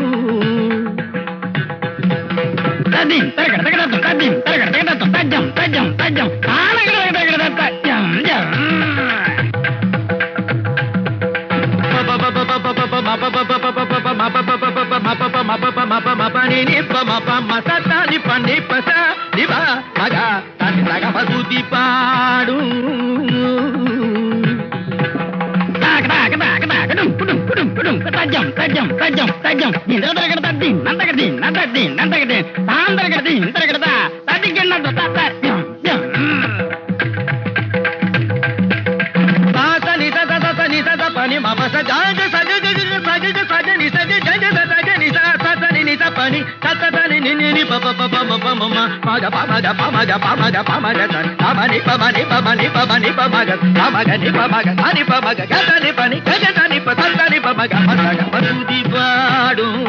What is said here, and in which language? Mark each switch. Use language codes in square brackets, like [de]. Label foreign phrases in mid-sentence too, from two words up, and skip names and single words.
[ta] ததிம் தரகட தகட ததிம் தரகட தகட தஜம் தஜம் தஜம் ஆனகட தகட தஜம் ஜம் துதி பாடும் தஜம் தஜம் தஜம் தஜம் pani mama sa ja ja sa ja ja sa ja ja sa ja ni sa ja ja ja sa ja ni sa sa sa ni sa pani sa sa sa ni ni ni pa pa pa pa ma ma ma pa ga pa ma ga pa ma ga pa ma ga pa ma ga sa pa ni pa ma ni pa ma ni pa ma ni pa ma ga pa ma ga ni pa ma ga sa ni pa ma ga ga sa ni pa ni ga sa ni pa sa ni pa ma ga pa ga pa துதி பாடு